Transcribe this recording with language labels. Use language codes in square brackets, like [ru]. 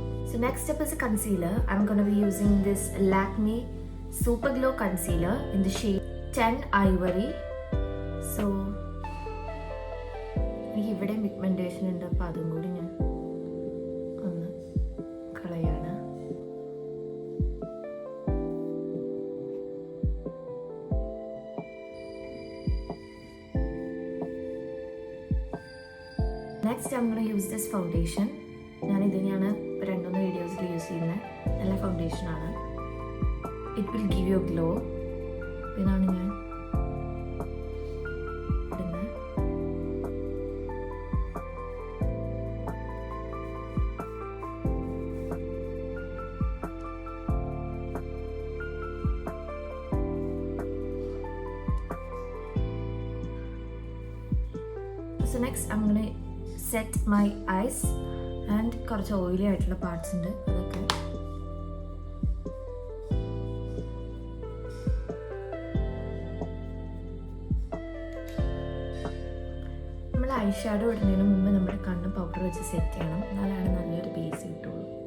[en] So next step is a concealer. I'm going to be using this Lakme Super Glow Concealer in the shade 10 Ivory. [ml] So ഇവിടെ pigmentation ഉണ്ട്, അപ്പോൾ അതും കൂടി ഞാൻ ഒന്ന് കളയാണ്. [en] Next I'm going to use this foundation. [ml] ഞാൻ ഇതിനെയാണ് 2-3 വീഡിയോസിൽ യൂസ് ചെയ്യുന്നത്. നല്ല ഫൗണ്ടേഷനാണ്. [en] It will give you glow. [ml] ഇതാണ് ഞാൻ ഇടുന്നത്. [en] So next I'm going to set my eyes. [ml] And കുറച്ച് ഓയിലി ആയിട്ടുള്ള പാർട്സ് ഉണ്ട്, അതൊക്കെ നമ്മൾ ഐ ഷാഡോ ഇടുന്നതിന് മുമ്പ് നമ്മുടെ കണ്ണ് പൗഡർ വെച്ച് സെറ്റ് ചെയ്യണം, എന്നാലാണ് നല്ലൊരു ബേസ് കിട്ടുള്ളൂ.